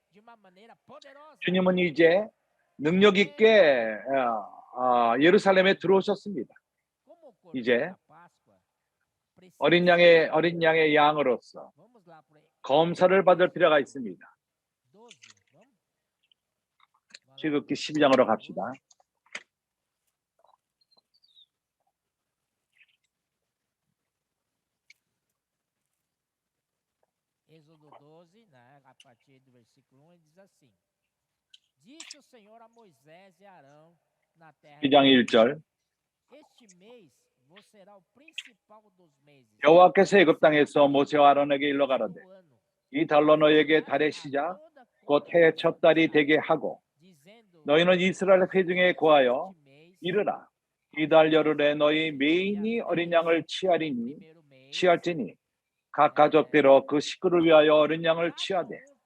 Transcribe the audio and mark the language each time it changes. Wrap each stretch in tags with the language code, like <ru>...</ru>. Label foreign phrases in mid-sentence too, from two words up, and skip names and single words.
<ko>주님은 이제 능력 있게 예루살렘에 들어오셨습니다. 이제 어린 양의 양으로서 검사를 받을 필요가 있습니다. 출애굽기 12장으로 갑시다.</ko> <pt>Êxodo 12, né, a partir do versículo 1, ele diz assim: Disse o Senhor a Moisés e Arão na terra</pt> <ko>12장 1절</ko> <pt>Este mês vos será o principal dos meses.</pt> <ko>여호와께서 애굽 땅에서 모세와 아론에게 일러 가라되 이 달로 너에게 달의 시작 곧 해의 첫 달이 되게 하고 너희는 이스라엘 회중에 고하여 이르라 이 달 열흘에 너희 매인이 어린 양을 취할지니 각 가족대로 그 식구를 위하여 어린 양을 취하되</ko>